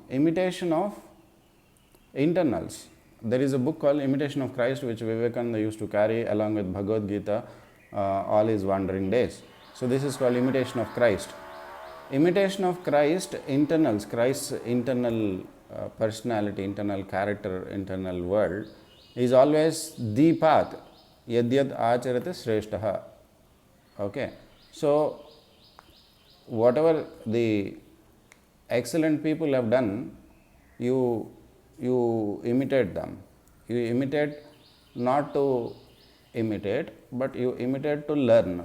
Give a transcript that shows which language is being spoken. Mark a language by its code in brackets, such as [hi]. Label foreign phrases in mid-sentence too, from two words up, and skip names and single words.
[en] Imitation of internals. There is a book called Imitation of Christ, which Vivekananda used to carry along with Bhagavad Gita all his wandering days. So this is called Imitation of Christ. Imitation of Christ, internals, Christ's internal personality, internal character, internal world is always the path. [sa] यद्यद् आचरते श्रेष्ठः. [en] Okay. So whatever the excellent people have done, you imitate them. You imitate not to imitate, but you imitate to learn.